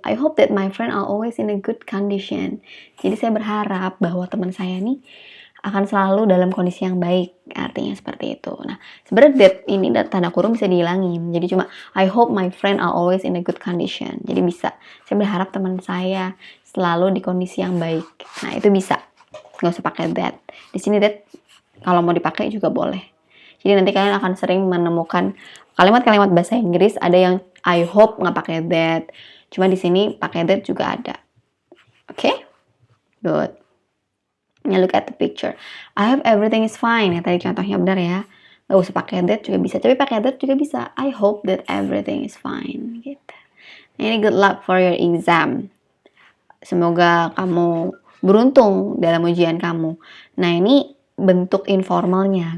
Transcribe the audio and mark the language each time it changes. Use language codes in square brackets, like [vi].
[en] I hope that my friend are always in a good condition. [id] Jadi saya berharap bahwa teman saya nih akan selalu dalam kondisi yang baik. Artinya seperti itu. Nah, sebenarnya that ini tanda kurung bisa dihilangin. Jadi cuma [en] I hope my friend are always in a good condition. [id] Jadi bisa. Saya berharap teman saya selalu di kondisi yang baik. Nah, itu bisa. Nggak usah pakai that. Di sini that kalau mau dipakai juga boleh. Jadi nanti kalian akan sering menemukan kalimat-kalimat bahasa Inggris ada yang I hope nggak pakai that. Cuma di sini pakai that juga ada. Oke? [en] Good. Now look at the picture. I hope everything is fine. [id] Ya, tadi contohnya benar ya. Gak usah pakai that juga bisa. Tapi pakai that juga bisa. [en] I hope that everything is fine. [id] Gitu. Nah, ini [en] good luck for your exam. [id] Semoga kamu beruntung dalam ujian kamu. Nah, ini bentuk informalnya.